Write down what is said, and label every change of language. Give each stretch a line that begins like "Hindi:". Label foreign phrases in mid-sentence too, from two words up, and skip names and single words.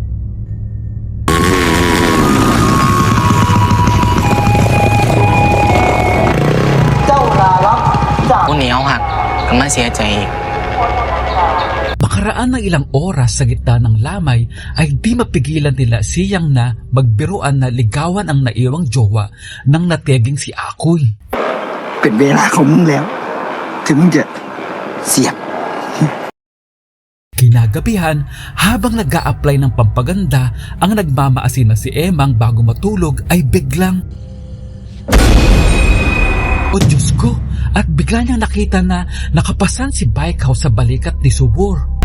Filipino: Makaraan ng ilang oras sa gitna ng lamay ay di mapigilan nila siyang na magbiruan na ligawan ang naiwang jowa ng nateging si Akoy.
Thai: เป็นเวลาของมึงแล้วถึงมึงจะเสียบ
Filipino: Kinagabihan, habang nag-a-apply ng pampaganda, ang nagmamaasin na si Emang bago matulog ay biglang o Diyos ko! At bigla niyang nakita na nakapasan si Baikhaw sa balikat ni Subur.